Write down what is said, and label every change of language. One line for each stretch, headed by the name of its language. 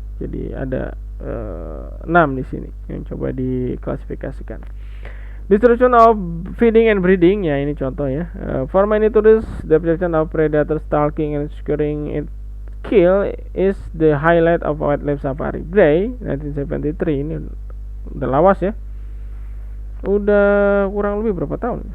Indonesian: Jadi ada 6 di sini yang coba diklasifikasikan.
English: Distribution of feeding and breeding ya,
Indonesian: ini contoh ya.
English: For many tourists, the perception of predator stalking and securing it kill is the highlight of wildlife safari.
Indonesian: Bray 1973, ini udah lawas ya. Udah kurang lebih berapa tahun?